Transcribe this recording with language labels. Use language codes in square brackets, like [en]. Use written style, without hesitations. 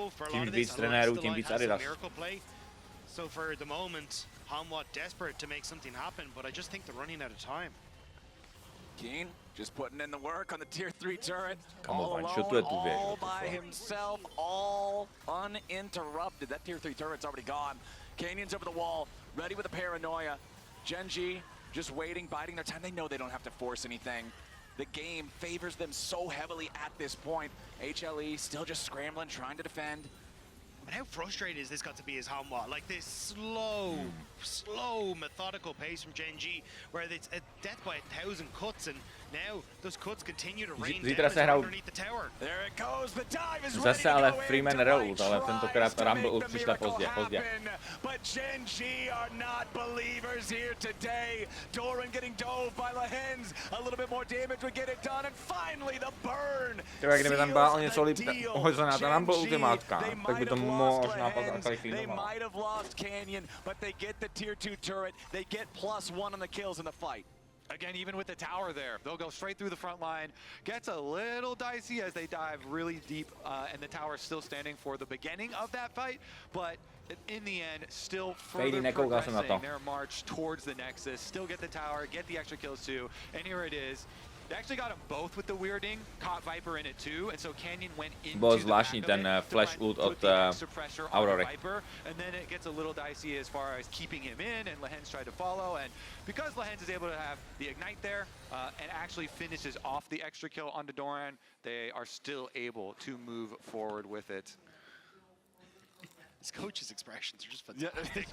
[cs] Tím víc trenérů, tím víc Adidas. [en] So for the moment, Hanwha desperate to make something happen, but I just think they're running out of time. Keen just putting in the work on the tier 3 turret. Come all on, alone, all by himself, all uninterrupted. That tier 3 turret's already gone. Canyon's over the wall, ready with a paranoia. Gen.G just waiting, biding their time. They know they don't have to force anything. The game favors them so heavily at this point. HLE still just scrambling, trying to defend. And how frustrating is this got to be as Hanwha? Like this slow, methodical pace from Gen.G, where it's a death by 1,000 cuts, and now those cuts continue to rain down underneath the tower. There it goes, the dive is [cs] Zase ale Freeman Reload, ale tentokrát Rumble ult přišla pozdě. [en] But Gen.G are not believers here today. Doran getting dove by Lehens. A little bit more damage would get it done, and finally the burn. [cs] Třeba kdyby tam byla o něco líp ohozená ta Rumble ultimátka, tak by to možná pak [en] They might have lost Canyon, but they get the tier 2 turret. They get +1 on the kills in the fight. Again, even with the tower there, they'll go straight through the front line. Gets a little dicey as they dive really deep, and the tower is still standing for the beginning of that fight, but in the end, still further progressing their march towards the Nexus. Still get the tower, get the extra kills too, and here it is. They actually got them both with the weirding, caught Viper in it too, and so Canyon went into [cs] Byl zvláštní ten flash ult od Aurory. [en] And then it gets a little dicey as far as keeping him in, and Lehens tried to follow, and because Lehens is able to have the ignite there and actually finishes off the extra kill onto Doran, they are still able to move forward with it. His coach's expressions are just fantastic.